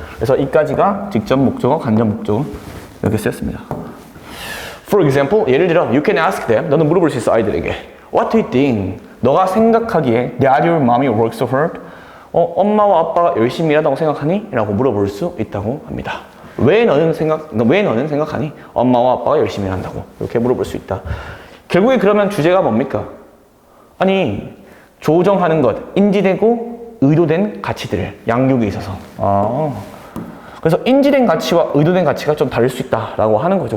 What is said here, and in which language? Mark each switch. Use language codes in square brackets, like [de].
[ko] 그래서 이까지가 직접 목적어, 간접 목적어 이렇게 쓰였습니다. [en] For example, [ko] 예를 들어 [en] you can ask them [ko] 너는 물어볼 수 있어 아이들에게 [en] What do you think? [ko] 너가 생각하기에 [en] that your mommy works so hard? [ko] 엄마와 아빠가 열심히 일하다고 생각하니? 라고 물어볼 수 있다고 합니다. 왜 너는 생각하니? 엄마와 아빠가 열심히 일한다고 이렇게 물어볼 수 있다. 결국에 그러면 주제가 뭡니까? 아니 조정하는 것, 인지되고 의도된 가치들, 양육에 있어서 그래서 인지된 가치와 의도된 가치가 좀 다를 수 있다라고 하는 거죠.